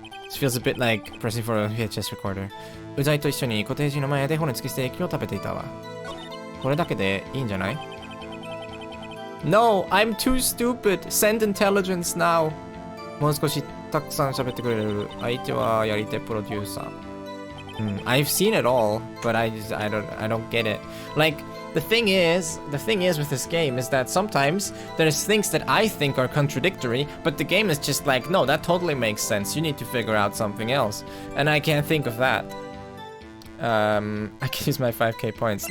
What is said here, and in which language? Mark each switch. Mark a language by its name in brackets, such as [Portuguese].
[English] It feels a bit like pressing for a VHS recorder. [Japanese] うざいと一緒にコテージの前で骨付きステーキを食べていたわ。これだけでいいんじゃない？ [English] No, I'm too stupid. Send intelligence now. [Japanese] もう少したくさん喋ってくれる。相手はやり手プロデューサー。 [English] I've seen it all, but I don't get it. Like, the thing is with this game is that sometimes there's things that I think are contradictory, but the game is just like, no, that totally makes sense. You need to figure out something else. And I can't think of that. I can use my 5k points.